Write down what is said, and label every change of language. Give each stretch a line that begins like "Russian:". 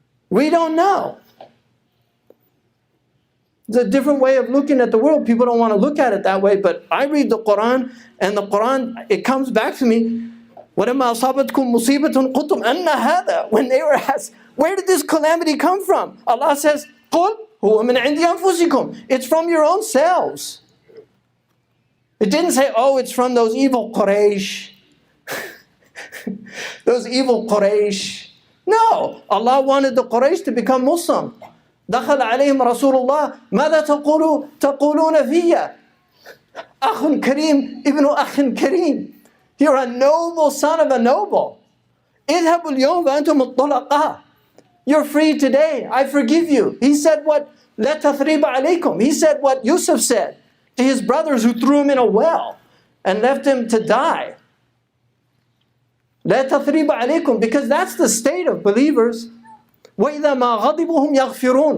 English: We don't know. It's a different way of looking at the world. People don't want to look at it that way, but I read the Qur'an, and the Qur'an, it comes back to me.
Arabic: وَلَمَّا أَصَابَتْكُم مُّصِيبَةٌ قُلْتُمْ أَنَّ هَذَا.
English: When they were asked, where did this calamity come from? Allah says,
Arabic: قُلْ هُوَ مِنْ عِنْدِ أَنفُسِكُمْ.
English: It's from your own selves. It didn't say, oh, it's from those evil Quraysh. Those evil Quraysh. No, Allah wanted the Quraysh to become Muslim.
Arabic: دخل عليهم رسول الله ماذا تقولون فيا أخ كريم ابن أخ كريم.
English: You're a noble son of a noble.
Arabic: اذهبوا اليوم وأنتم الطلقاء.
English: You're free today. I forgive you. He said what?
Arabic: لا تثريب عليكم.
English: He said what Yusuf said to his brothers who threw him in a well and left him to die.
Arabic: لا تثريب عليكم,
English: because that's the state of believers.
Arabic: وَإِذَا مَا غَضِبُهُمْ يَغْفِرُونَ.